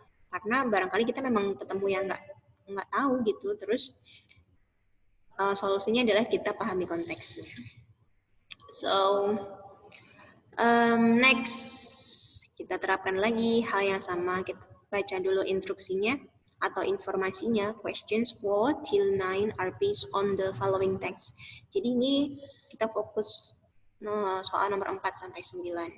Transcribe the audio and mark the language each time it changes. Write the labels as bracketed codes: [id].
[id] Karena barangkali kita memang ketemu yang nggak tahu gitu, terus solusinya adalah kita pahami konteksnya. [en] So next [id] kita terapkan lagi hal yang sama, kita baca dulu instruksinya atau informasinya. [en] Questions 4 till 9 are based on the following text. [id] Jadi ini kita fokus soal nomor 4 sampai 9.